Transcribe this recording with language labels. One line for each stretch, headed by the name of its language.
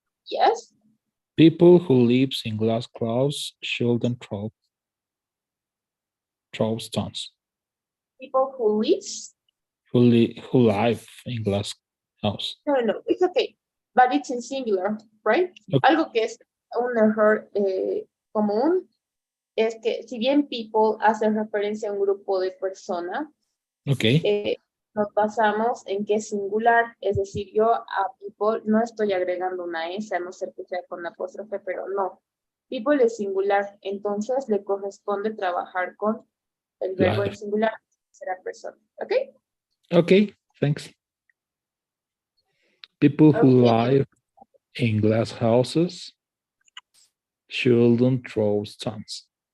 English: Yes. People who lives in glass clouds shouldn't throw stones. People who lives. Who live in glass house. No, it's okay. But it's in singular, right? Okay.
Spanish: Algo que es un error común es que si bien people hace referencia a un grupo de personas,
English: Okay.
Spanish: nos basamos en que es singular, es decir, yo a people no estoy agregando una S, a no ser que sea con apóstrofe, pero no. People es singular, entonces le corresponde trabajar con el verbo en singular, será persona, ¿ok?
English: Okay, thanks. People who Okay. live in glass houses shouldn't throw stones.